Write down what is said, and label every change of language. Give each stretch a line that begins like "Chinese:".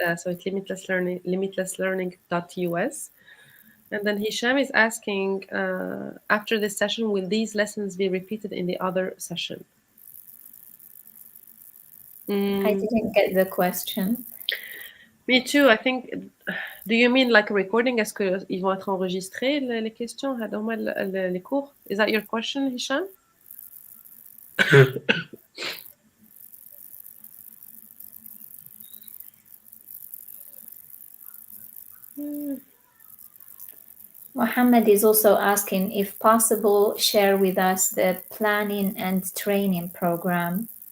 English: So it's limitlesslearning.us. And then Hisham is asking, after this session, will these lessons be repeated in the other session? I didn't get the question. Me too. I think. Do you mean like a recording?
French: Est-ce que ils vont être enregistrés les questions? Les cours?
English: Is that your question, Hisham? Mohammed is also asking, if possible, share with us the planning and training program.